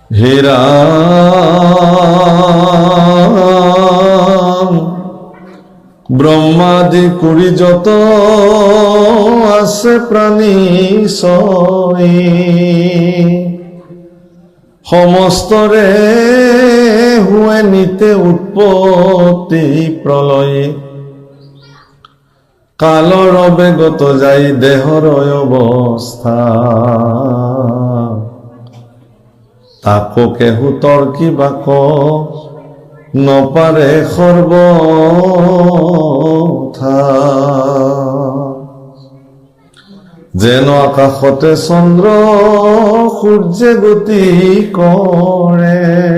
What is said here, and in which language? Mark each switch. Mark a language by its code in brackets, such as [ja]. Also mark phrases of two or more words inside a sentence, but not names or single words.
[as] হে রাম ব্রহ্মাদি কুড়ি যত আছে প্রাণী সই সমস্তরে হুয়ে নিতে উৎপত্তি প্রলয়ে কালর বেগত যাই দেহর অবস্থা তাকো কেহু তর্কিবা ক নপারে সর্বথা যেন আকাশতে চন্দ্ৰ সূৰ্যে গতি কৰে